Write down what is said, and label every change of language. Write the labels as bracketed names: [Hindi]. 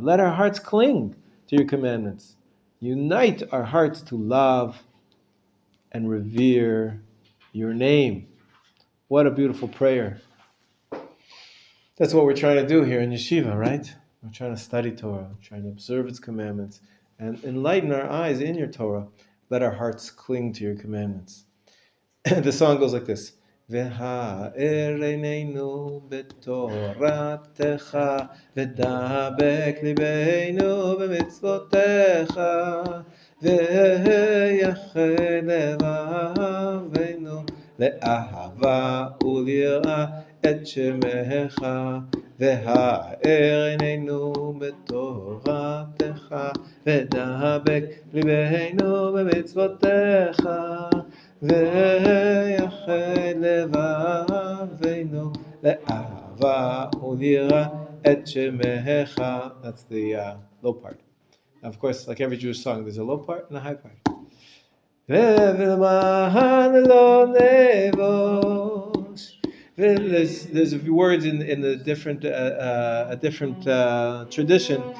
[English] Let our hearts cling to your commandments. Unite our hearts to love and revere your name. What a beautiful prayer. That's what we're trying to do here in Yeshiva, right? We're trying to study Torah, trying to observe its commandments, and enlighten our eyes in your Torah. Let our hearts cling to your commandments. The song goes like this. [Hebrew] והאר עינינו בתורתך ודבק ליבנו במצוותיך ויחד לבבינו לאהבה וליראה את שמך. והאר עינינו בתורתך ודבק ליבנו במצוותיך ויחד לבבינו לאהבה וליראה את שמך. [English] That's the low part. Now, of course, like every Jewish song, there's a low part and a high part. [Hebrew] ולמען לא נבוש. [English] There's a few words in the different a different tradition.